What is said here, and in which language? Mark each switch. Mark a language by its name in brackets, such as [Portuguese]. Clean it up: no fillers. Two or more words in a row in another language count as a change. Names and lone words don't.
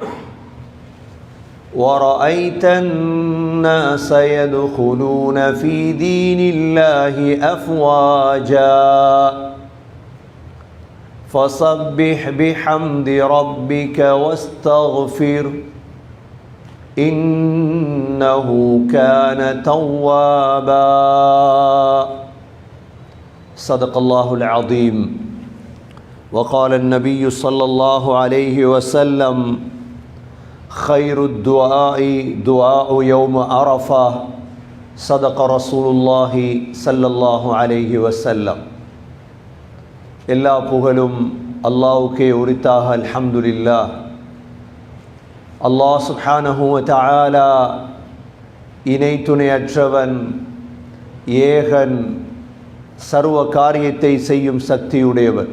[Arabic] ورأيت الناس يدخلون في دين الله أفواجا فسبح بحمد ربك واستغفر إنه كان توابا صدق الله العظيم. وقال النبي صلى الله عليه وسلم خير الدعاء دعاء يوم عرفة صدق رسول الله صلى الله عليه وسلم. [Tamil] எல்லா புகழும் அல்லாஹ்வுக்கே உரித்தாக. அல்ஹம்துலில்லாஹ். அல்லாஹ் [Arabic] سبحانه وتعالى [Tamil] இணை துணையற்றவன், ஏகன், சர்வ காரியத்தை செய்யும் சக்தியுடையவன்.